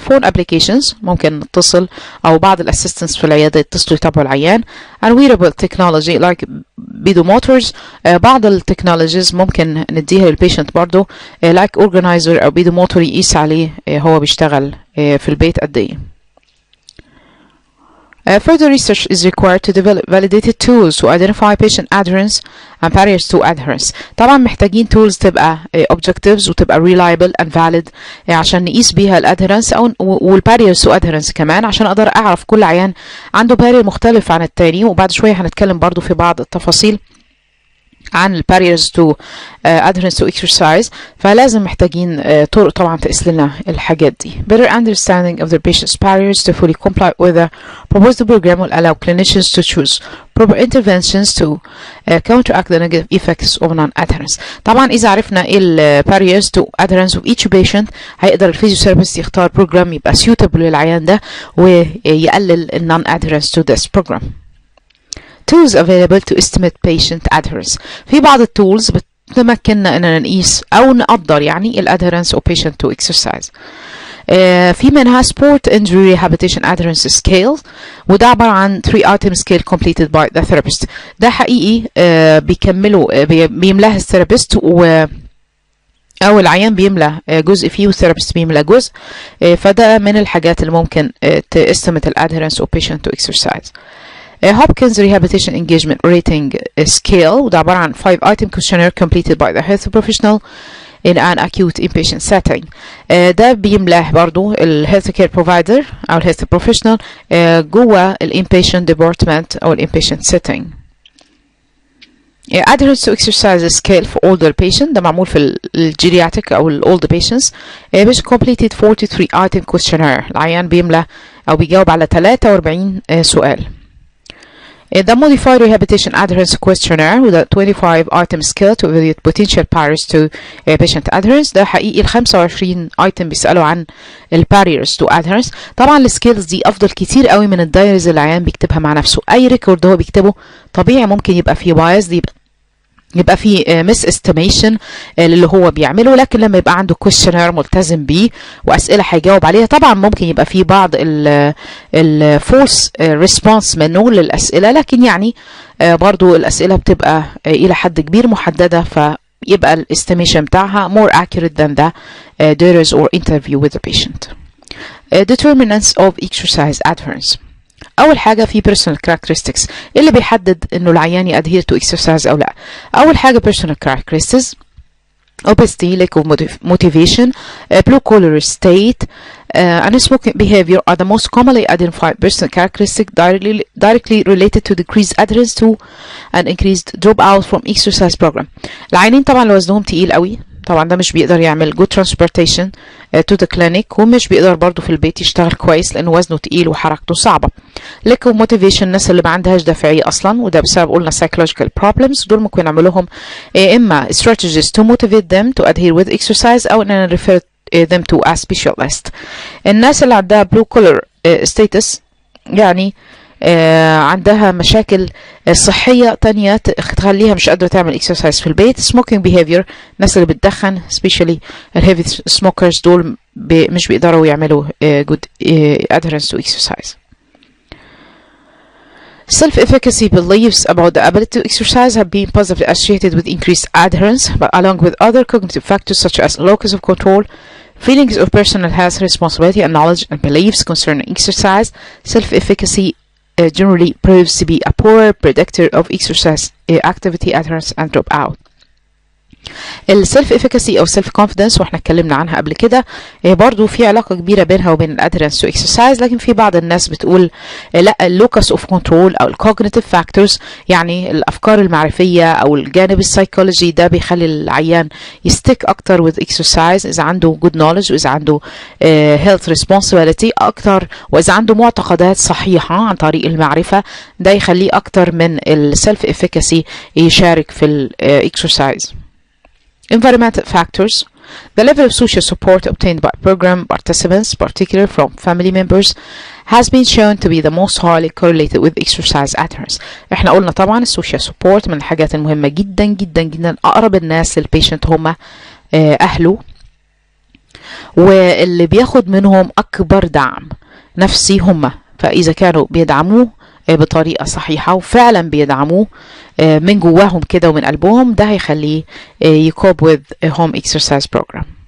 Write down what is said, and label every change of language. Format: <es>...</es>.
<en>phone applications</en> <ar>ممكن نتصل أو بعض الاسيستنتس في العيادة يتصلوا يتابعوا العيان.</ar> <en>and wearable technology like pedomotors.</en> <ar>بعض التكنولوجيز ممكن نديها للبيشنت برضو</ar> <en>like organizer</en> <ar>أو pedomotor يقيس عليه هو بيشتغل في البيت قد ايه.</ar> <en>Further research is required to develop validated tools to identify patient adherence and barriers to adherence.</en> <ar>طبعا محتاجين tools تبقى objectives وتبقى</ar> <en>reliable and valid</en> <ar>عشان نقيس بيها الادهرنس او وال</ar> <en>barriers to adherence</en> <ar>كمان، عشان اقدر اعرف كل عيان عنده barrier مختلف عن التاني، وبعد شوية هنتكلم برضو في بعض التفاصيل عن ال</ar> <en>barriers to adherence to exercise،</en> <ar>فلازم محتاجين طرق طبعا تقيس لنا الحاجات دي.</ar> <en>Better understanding of the patient's barriers to fully comply with the proposed program will allow clinicians to choose proper interventions to counteract the negative effects of non-adherence.</en> <ar>طبعا إذا عرفنا إيه ال</ar> <en>barriers to adherence of each patient،</en> <ar>هيقدر الفيزيوثيرابيست يختار بروجرام يبقى suitable للعيان ده ويقلل ال</ar> <en>non-adherence to this program. Tools available to estimate patient adherence.</en> <ar>في بعض التولز بتمكننا اننا نقيس او نقدر يعني ال</ar> <en>adherence of patient to exercise.</en> <ar>في منها</ar> <en>sport injury rehabilitation adherence scale،</en> <ar>وده عبارة عن</ar> <en>3 item scale completed by the therapist.</en> <ar>ده حقيقي بيكملوا بيملاه الثيرابيست او العيان بيملى جزء فيه والثيرابيست بيملى جزء، فده من الحاجات اللي ممكن تestimate ال</ar> <en>adherence of patient to exercise. Hopkins Rehabilitation Engagement Rating Scale،</en> <ar>وده عبارة عن</ar> <en>5 item questionnaire completed by the health professional in an acute inpatient setting.</en> <ar>ده بيملاه برضو ال</ar> <en>health care provider</en> <ar>أو ال</ar> <en>health professional</en> <ar>جوه ال</ar> <en>inpatient department</en> <ar>أو ال</ar> <en>inpatient setting. Adherence to exercise scale for older patient،</en> <ar>ده معمول في الجيرياتريك أو ال</ar> <en>older patients. patient completed 43 item questionnaire،</en> <ar>العيان بيملى أو بيجاوب على 43 سؤال.</ar> <en>The Modified Rehabilitation Adherence Questionnaire وده 25 item scale to evaluate potential barriers to patient adherence.</en> <ar>ده حقيقي ال 25 item بيسألوا عن ال</ar> <en>barriers to adherence.</en> <ar>طبعا السكيلز دي أفضل كتير قوي من الدايريز اللي العيان بيكتبها مع نفسه. أي ريكورد هو بيكتبه طبيعي ممكن يبقى فيه بايز، يبقى في مس استيميشن اللي هو بيعمله، لكن لما يبقى عنده كويشنير ملتزم بيه واسئله هيجاوب عليها، طبعا ممكن يبقى في بعض الفولس ريسبونس منه للاسئله، لكن يعني برضو الاسئله بتبقى الى حد كبير محدده، فيبقى الاستيميشن بتاعها</ar> <en>more accurate than the duties or interview with the patient. Determinants of exercise adherence.</en> <ar>أول حاجة في</ar> <en>personal characteristics</en> <ar>اللي بيحدد إنه العيان ي</ar> <en>adhere to exercise</en> <ar>أو لا. أول حاجة</ar> <en>personal characteristics: obesity, lack of motivation, blue collar state, unsmoking behavior are the most commonly identified personal characteristics directly related to decreased adherence to and increased dropout from exercise program.</en> <ar>العيانين طبعا اللي وزنهم تقيل قوي، طبعا ده مش بيقدر يعمل</ar> <en>good transportation to the clinic،</en> <ar>ومش بيقدر برضو في البيت يشتغل كويس لأنه وزنه تقيل وحركته صعبة.</ar> <en>lack of motivation،</en> <ar>الناس اللي ما عندهاش دافعية أصلا، وده بسبب قلنا</ar> <en>psychological problems.</en> <ar>دول ممكن نعمل لهم إما</ar> <en>strategies to motivate them to adhere with exercise</en> <ar>أو إننا</ar> <en>refer them to a specialist.</en> <ar>الناس اللي عندها</ar> <en>blue collar status</en> <ar>يعني عندها مشاكل صحية تانية تخليها مش قادرة تعمل exercise في البيت.</ar> <en>smoking behavior،</en> <ar>الناس اللي بتدخن</ar> <en>especially heavy smokers</en> <ar>دول مش بيقدروا يعملوا</ar> <en>good adherence to exercise. Self-efficacy beliefs about the ability to exercise have been positively associated with increased adherence, but along with other cognitive factors such as locus of control, feelings of personal health responsibility and knowledge and beliefs concerning exercise, self-efficacy generally proves to be a poor predictor of exercise activity adherence and dropout.</en> <ar>السيلف افيكاسي او سيلف كونفيدنس واحنا اتكلمنا عنها قبل كده، برضو في علاقه كبيره بينها وبين الادرنس تو اكسرسايز، لكن في بعض الناس بتقول لا، اللوكس اوف كنترول او الكوجنيتيف فاكتورز يعني الافكار المعرفيه او الجانب السايكولوجي ده بيخلي العيان يستيك اكتر</ar> <en>with exercise</en> <ar>اذا عنده</ar> <en>good knowledge</en> <ar>واذا عنده</ar> <en>health responsibility</en> <ar>اكتر، واذا عنده معتقدات صحيحه عن طريق المعرفه، ده يخليه اكتر من السيلف افيكاسي يشارك في الاكسرسايز.</ar> <en>Environmental factors. The level of social support obtained by program participants, particularly from family members, has been shown to be the most highly correlated with exercise adherence.</en> <ar>احنا قلنا طبعا السوشيال سبورت من الحاجات المهمة جدا جدا جدا. أقرب الناس للبيشنت هم أهله، واللي بياخد منهم أكبر دعم نفسي هم، فإذا كانوا بيدعموه بطريقة صحيحة وفعلا بيدعموه من جواهم كده ومن قلبهم، ده هيخليه يكوب</ar> <en>with a home exercise program.</en>